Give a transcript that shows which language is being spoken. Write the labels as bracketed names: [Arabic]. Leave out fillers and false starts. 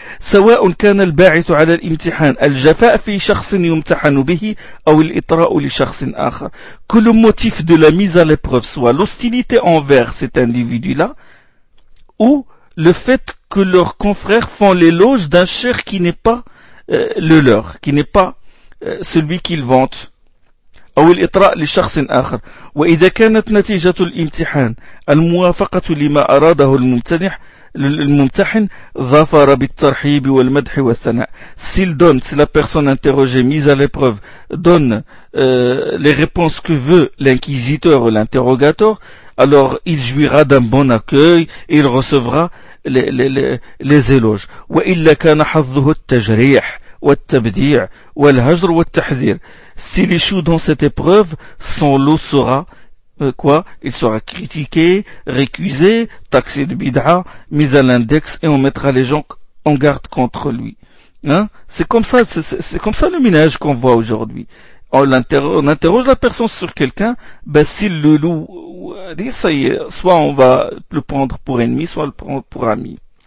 [Arabic] سواء كان الباعث على الامتحان الجفاء في شخص يمتحن به أو الإطراء لشخص آخر. [French] Que le motif de la mise à l'épreuve soit l'hostilité envers cet individu-là ou le fait que leurs confrères font l'éloge d'un cher qui n'est pas le leur, qui n'est pas celui qu'il vante. [Arabic] أو الإطراء لشخص آخر. وإذا كانت نتيجة الامتحان الموافقة لما أراده الممتحن ظفر بالترحيب والمدح والثناء. [French] S'il donne, si la personne interrogée mise à l'épreuve donne les réponses que veut l'inquisiteur ou l'interrogateur, alors il jouira d'un bon accueil et il recevra les éloges. [Arabic] وإلا كان حظه التجريح والتبديع والهجر والتحذير. [French] S'il échoue dans cette épreuve, son lot sera quoi? Il sera critiqué, récusé, taxé de bid'a, mis à l'index et on mettra les gens en garde contre lui. Hein? C'est comme ça le ménage qu'on voit aujourd'hui. On interroge la personne sur quelqu'un, ben, s'il le loue, ça y est, soit on va le prendre pour ennemi, soit le prendre pour ami.